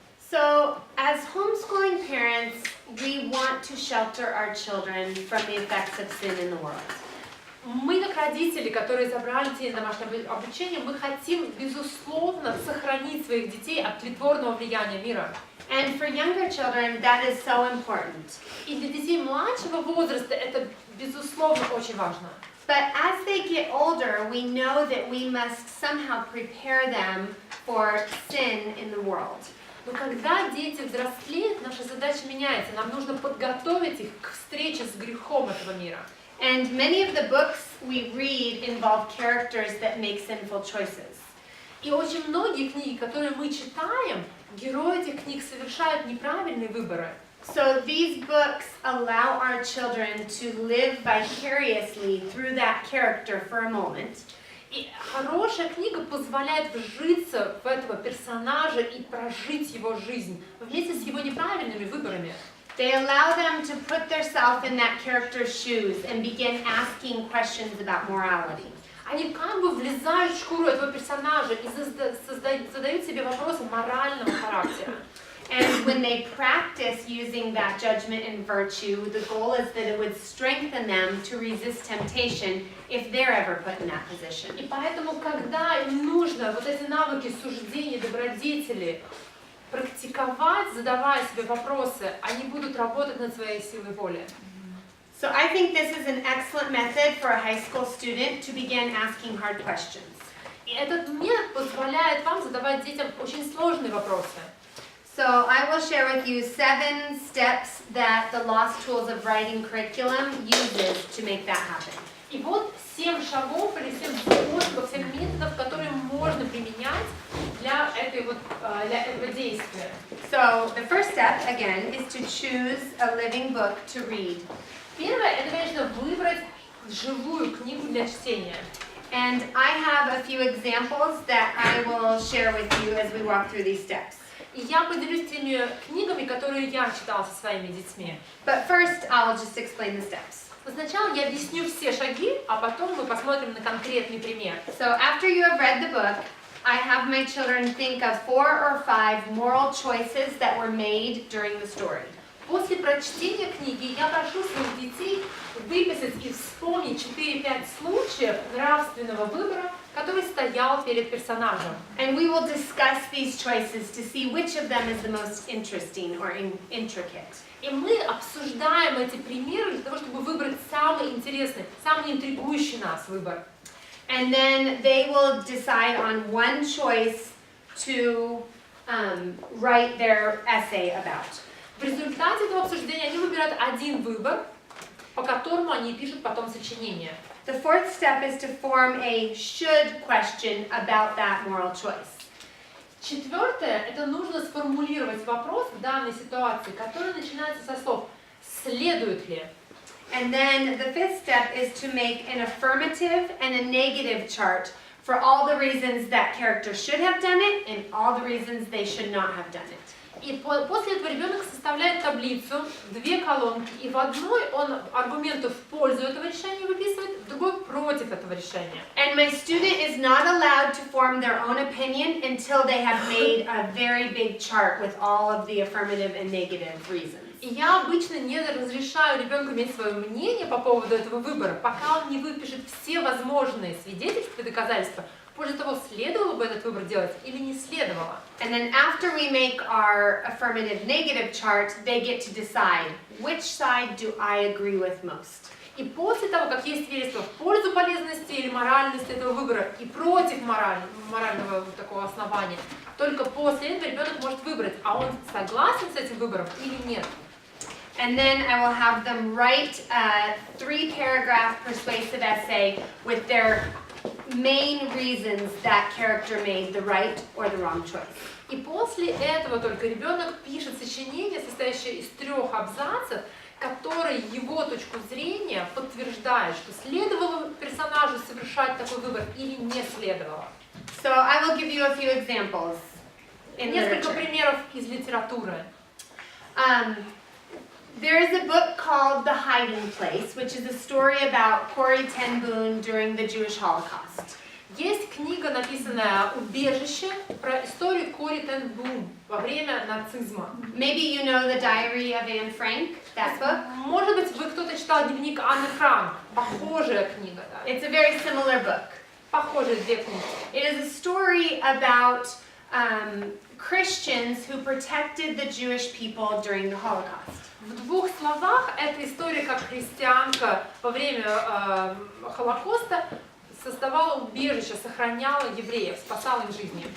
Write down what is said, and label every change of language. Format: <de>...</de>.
<en>So, as homeschooling parents, we want to shelter our children from the effects of sin in the world.</en> <ru>Мы, как родители, которые забрали детей на домашнее обучение, мы хотим, безусловно, сохранить своих детей от тлетворного влияния мира.</ru> <en>And for younger children, that is so important.</en> <ru>И для детей младшего возраста это, безусловно, очень важно.</ru> <en>But as they get older, we know that we must somehow prepare them for sin in the world.</en> <ru>Но когда дети взрослеют, наша задача меняется. Нам нужно подготовить их к встрече с грехом этого мира.</ru> <en>And many of the books we read involve characters that make sinful choices.</en> <ru>И очень многие книги, которые мы читаем, герои этих книг совершают неправильные выборы.</ru> <en>So these books allow our children to live vicariously through that character for a moment.</en> <ru>И хорошая книга позволяет вжиться в этого персонажа и прожить его жизнь вместе с его неправильными выборами.</ru> <en>They allow them to put themselves in that character's shoes and begin asking questions about morality.</en> <ru>Они как бы влезают в шкуру этого персонажа и задают себе вопросы морального характера.</ru> <en>And when they practice using that judgment and virtue, the goal is that it would strengthen them to resist temptation if they're ever put in that position.</en> <ru>И поэтому, когда им нужно вот эти навыки суждения, добродетели практиковать, задавая себе вопросы, они будут работать над своей силой воли.</ru> <en>So I think this is an excellent method for a high school student to begin asking hard questions.</en> <ru>И этот метод позволяет вам задавать детям очень сложные вопросы.</ru> <en>So I will share with you 7 steps that the Lost Tools of Writing curriculum uses to make that happen.</en> <ru>И вот 7 шагов или 7 способов, 7 методов, которые можно применять для этого действия.</ru> <en>So the first step, again, is to choose a living book to read.</en> <ru>Первое, это, конечно, выбрать живую книгу для чтения.</ru> <en>And I have a few examples that I will share with you as we walk through these steps.</en> <ru>И я поделюсь теми книгами, которые я читала со своими детьми.</ru> <en>But first, I'll just explain the steps.</en> <ru>Сначала я объясню все шаги, а потом мы посмотрим на конкретный пример.</ru> <en>So after you have read the book, I have my children think of 4 or 5 moral choices that were made during the story.</en> <ru>После прочтения книги я прошу своих детей выписать и вспомнить 4-5 случаев нравственного выбора, которые который стоял перед персонажем.</ru> <en>And we will discuss these choices to see which of them is the most interesting or intricate.</en> <ru>И мы обсуждаем эти примеры для того, чтобы выбрать самый интересный, самый интригующий нас выбор.</ru> <en>And then they will decide on one choice to write their essay about.</en> <ru>В результате этого обсуждения они выбирают один выбор, по которому они пишут потом сочинение.</ru> <en>The fourth step is to form a should question about that moral choice.</en> <ru>Четвертое, это нужно сформулировать вопрос в данной ситуации, который начинается со слов «следует ли?».</ru> <en>And then the fifth step is to make an affirmative and a negative chart for all the reasons that character should have done it and all the reasons they should not have done it.</en> <ru>И после этого ребенок составляет таблицу, 2 колонки, и в одной он аргументы в пользу этого решения выписывает, в другой против этого решения.</ru> <en>And my student is not allowed to form their own opinion until they have made a very big chart with all of the affirmative and negative reasons.</en> <ru>И я обычно не разрешаю ребенку иметь свое мнение по поводу этого выбора, пока он не выпишет все возможные свидетельства и доказательства, в пользу того, следовало бы этот выбор делать или не следовало.</ru> <en>And then after we make our affirmative negative chart, they get to decide which side do I agree with most.</en> <ru>И после того, как есть свидетельство в пользу полезности или моральности этого выбора и против морального такого основания, только после этого ребенок может выбрать, а он согласен с этим выбором или нет.</ru> <en>And then I will have them write a 3-paragraph persuasive essay with their main reasons that character made the right or the wrong choice.</en> <ru>И после этого только ребенок пишет сочинение, состоящее из 3 абзацев, которые его точку зрения подтверждают, что следовало персонажу совершать такой выбор или не следовало.</ru> <en>So I will give you a few examples in</en> <ru>Несколько</ru> <en>literature.</en> <ru>примеров из литературы.</ru> <en>There is a book called The Hiding Place, which is a story about Corrie ten Boom during the Jewish Holocaust.</en> <ru>Есть книга, написанная «Убежище», про историю Корри тен Бум во время нацизма.</ru> <en>Maybe you know The Diary of Anne Frank, that book.</en> <ru>Может быть, вы кто-то читал дневник Анны Франк. Похожая книга, да.</ru> <en>It's a very similar book.</en> <ru>Похожие 2 книги.</ru> <en>It is a story about Christians who protected the Jewish people during the Holocaust.</en> <ru>В 2 словах, эта история, как христианка во время Холокоста создавала убежище, сохраняла евреев, спасала их жизни.</ru>